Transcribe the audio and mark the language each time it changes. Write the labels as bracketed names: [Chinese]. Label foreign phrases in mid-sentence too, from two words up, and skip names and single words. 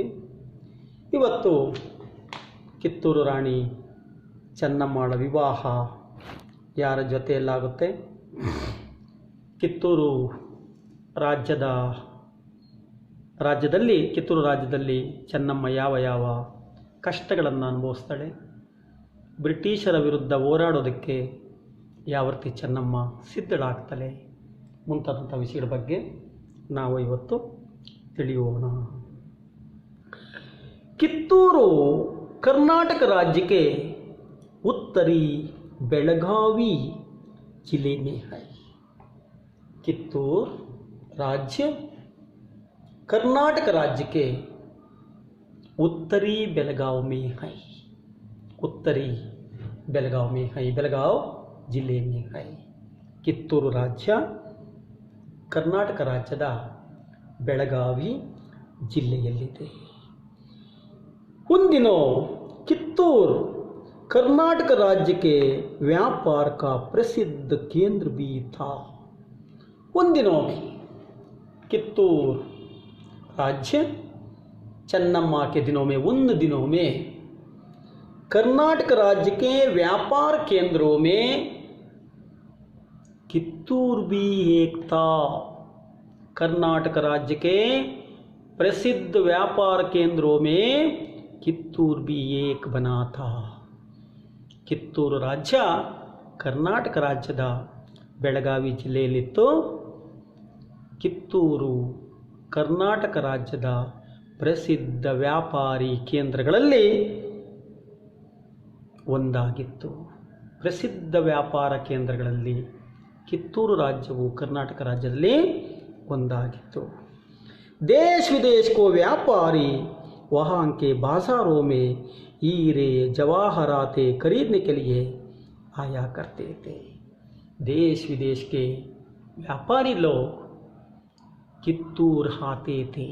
[Kannada] ಇವತ್ತು ಕಿತ್ತೂರು ರಾಣಿ ಚೆನ್ನಮ್ಮಳ ವಿವಾಹ ಯಾರ ಜೊತೆಯಲ್ಲಾಗುತ್ತೆ, ಕಿತ್ತೂರು ರಾಜ್ಯದಲ್ಲಿ ಚೆನ್ನಮ್ಮ ಯಾವ ಯಾವ ಕಷ್ಟಗಳನ್ನು ಅನುಭವಿಸ್ತಾಳೆ, ಬ್ರಿಟಿಷರ ವಿರುದ್ಧ ಹೋರಾಡೋದಕ್ಕೆ ಯಾವ ರೀತಿ ಚೆನ್ನಮ್ಮ ಸಿದ್ಧಳಾಗ್ತಾಳೆ ಮುಂತಾದಂಥ ವಿಷಯಗಳ ಬಗ್ಗೆ ನಾವು ಇವತ್ತು ತಿಳಿಯೋಣ. [Hindi] ಕಿತ್ತೂರು कर्नाटक राज्य के उत्तरी बेलगावी जिले में है. कित्तूर राज्य कर्नाटक राज्य के उत्तरी बेलगाव में है. बेलगाव जिले में है. [Kannada] ಕಿತ್ತೂರು ರಾಜ್ಯ ಕರ್ನಾಟಕ ರಾಜ್ಯದ ಬೆಳಗಾವಿ ಜಿಲ್ಲೆಯಲ್ಲಿದೆ. [Hindi] उन दिनों कित्तूर कर्नाटक राज्य के व्यापार का प्रसिद्ध केंद्र भी था. उन दिनों में कित्तूर राज्य चन्नम्मा के दिनों में कर्नाटक राज्य के व्यापार केंद्रों में कित्तूर भी एक था. कर्नाटक राज्य के प्रसिद्ध व्यापार केंद्रों में ಕಿತ್ತೂರು भी एक बना था. [Kannada] ಕಿತ್ತೂರು ರಾಜ್ಯ ಕರ್ನಾಟಕ ರಾಜ್ಯದ ಬೆಳಗಾವಿ ಜಿಲ್ಲೆಯಲ್ಲಿತ್ತು. ಕಿತ್ತೂರು ಕರ್ನಾಟಕ ರಾಜ್ಯದ ಪ್ರಸಿದ್ಧ ವ್ಯಾಪಾರಿ ಕೇಂದ್ರಗಳಲ್ಲಿ ಒಂದಾಗಿತ್ತು. ಪ್ರಸಿದ್ಧ ವ್ಯಾಪಾರ ಕೇಂದ್ರಗಳಲ್ಲಿ ಕಿತ್ತೂರು ರಾಜ್ಯವು ಕರ್ನಾಟಕ ರಾಜ್ಯದಲ್ಲಿ ಒಂದಾಗಿತ್ತು. [Hindi] देश विदेश को व्यापारी वहाँ के बाज़ारों में हीरे जवाहराते खरीदने के लिए आया करते थे. देश विदेश के व्यापारी लोग कित्तूर आते थे.